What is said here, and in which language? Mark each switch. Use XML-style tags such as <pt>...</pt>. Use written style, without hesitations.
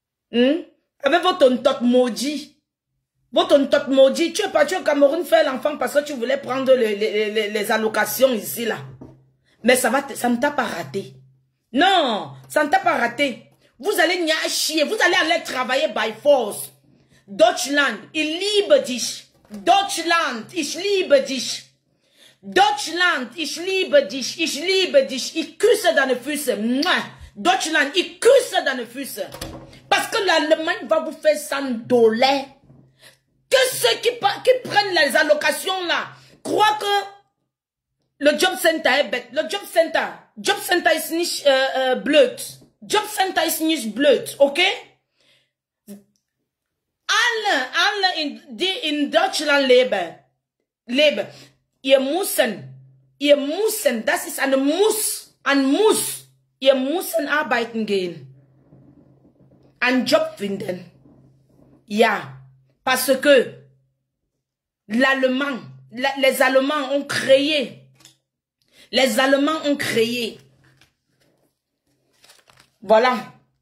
<fr>Avec votre tontote maudit. Votre tontote maudit. Tu es parti au Cameroun faire l'enfant parce que tu voulais prendre les allocations ici, là. Mais ça ne t'a pas raté. Non, ça ne t'a pas raté. Vous allez chier. Vous allez aller travailler</fr> <en>by force.</en> <de>Deutschland, ich liebe dich. Deutschland, ich liebe dich. Deutschland, ich liebe dich. Ich liebe dich. Ich küsse deine Füße. Deutschland, ich küsse deine Füße.</de> <fr>Parce que l'Allemagne va vous faire sans douleur. Que ceux qui prennent les allocations là croient que le job center est bête.</fr> <de>Le job center ist nicht blöd. Job center ist nicht blöd, okay? Alle in Deutschland leben. Ihr müssen, das ist ein Muss. Ihr müssen arbeiten gehen. Einen Job finden.</de> <fr>Ja, parce que les Allemands ont créé. Les Allemands ont créé. Voilà.</fr>